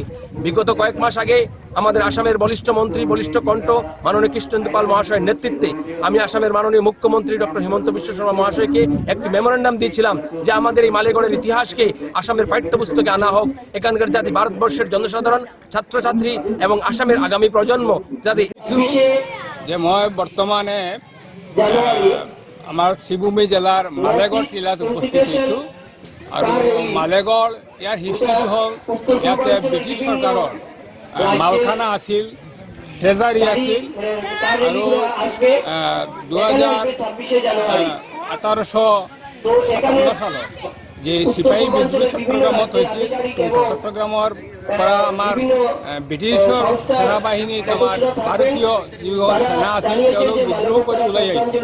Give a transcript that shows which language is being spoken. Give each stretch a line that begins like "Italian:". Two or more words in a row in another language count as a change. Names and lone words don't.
Bangla: বিগত কয়েক মাস আগে আমাদের আসামের বলিষ্ঠ মন্ত্রী, বলিষ্ঠ কণ্ঠ মাননীয় কৃষ্ণেন্দু পাল মহাশয়ের নেতৃত্বে আমি আসামের মাননীয় মুখ্যমন্ত্রী ডক্টর হিমন্ত বিশ্ব শর্মা মহাশয়কে একটি মেমোরেন্ডাম দিয়েছিলাম যে আমাদের এই মালেগড়ের ইতিহাসকে আসামের পাঠ্যপুস্তকে আনা হোক, এখানকার যাতে ভারতবর্ষের জনসাধারণ, ছাত্রছাত্রী এবং আসামের আগামী প্রজন্ম যাতে। যে মই বর্তমানে আমার শ্রীভূমি জেলার মালেগড় টিলাত উপস্থিত হয়েছো।
Assamese: আৰু মালেগড় ইয়াৰ হিষ্ট্ৰী হ'ল ইয়াতে ব্ৰিটিছ চৰকাৰৰ মালখানা আছিল, ট্ৰেজাৰী আছিল আৰু 2018 সালত যে সিপাহী বিদ্ৰোহ চট্টগ্ৰামত হৈছিল, চট্টগ্ৰামৰ পৰা আমাৰ ব্ৰিটিছৰ সেনাবাহিনীত আমাৰ ভাৰতীয় যিবোৰ সেনা আছিল তেওঁলোক বিদ্ৰোহ কৰি ওলাই আহিছিল।